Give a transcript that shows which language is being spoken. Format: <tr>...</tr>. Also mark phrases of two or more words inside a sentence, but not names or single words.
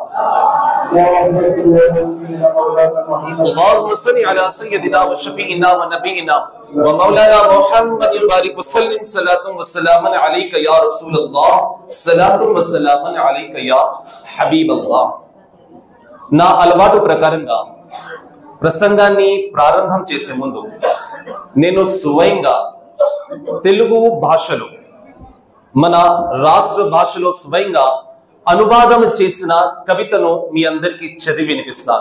<ar>اللهم صل على سيدنا وشفيعنا ونبينا ومولانا محمد بارك وسلم صلاة وسلاما عليك يا رسول الله صلاة وسلاما عليك يا حبيب الله.</ar> <te>నా అలవాటు ప్రకారంగా ప్రసంగాన్ని ప్రారంభం చేసే ముందు నేను స్వయంగా తెలుగు భాషలో, మన రాష్ట్ర భాషలో స్వయంగా అనువాదం చేసిన కవితను మీ అందరికీ చదివి వినిపిస్తాను.</te>